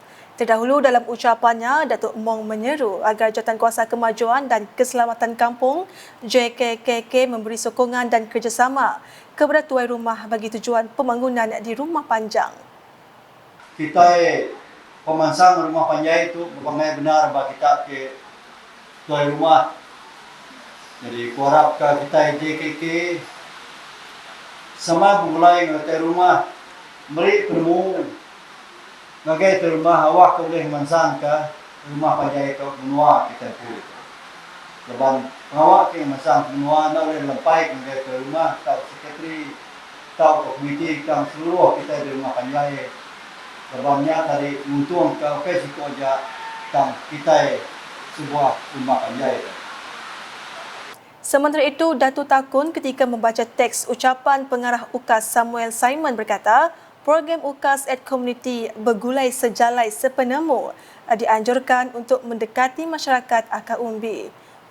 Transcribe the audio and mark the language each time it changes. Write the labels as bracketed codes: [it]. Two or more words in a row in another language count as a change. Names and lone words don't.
[ms] Terdahulu dalam ucapannya, Datuk Mong menyeru agar Jawatankuasa Kemajuan dan Keselamatan Kampung JKKK memberi sokongan dan kerjasama kepada tuai rumah bagi tujuan pembangunan di rumah panjang. [iba] Kita pemansang rumah panjang itu bukan benar bagi kita ke tuai rumah. Jadi kuharap kita JKK sama mulai tuai rumah beri penemu bagai rumah awak boleh mansang ke rumah panjang itu benua kita pun. Leban awak ke mansang benua nak boleh lempai ke rumah tau sekretari tau komiti kang seluruh kita di rumah panjang. Lebannya tadi untung ke pesiko aja kang kita sebuah rumah panjang. [ms] Sementara itu, Datuk Takun ketika membaca teks ucapan pengarah UKAS Samuel Simon berkata, program UKAS at Community Bergulai Sejalai Sepenemu dianjurkan untuk mendekati masyarakat akar umbi.